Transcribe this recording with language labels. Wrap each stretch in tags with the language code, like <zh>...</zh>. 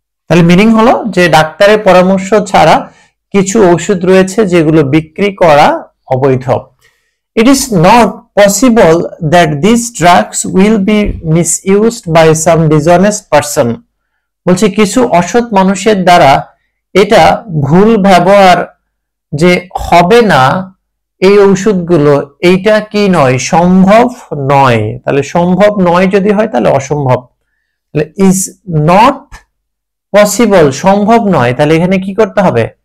<bn>তাহলে মিনিং হলো যে ডাক্তারের পরামর্শ ছাড়া কিছু ওষুধ রয়েছে যেগুলো বিক্রি করা অবৈধ।</bn> <en>It is not possible that these drugs will be misused by some dishonest person.</en> <bn>বলছে কিছু অসৎ মানুষের দ্বারা এটা ভুল ব্যবহার যে হবে না এই ঔষধগুলো, এইটা কি নয়? সম্ভব নয়। তাহলে সম্ভব নয় যদি হয় তাহলে অসম্ভব। তাহলে</bn> <en>is not possible,</en> <bn>সম্ভব নয়, তাহলে এখানে কি করতে হবে?</bn>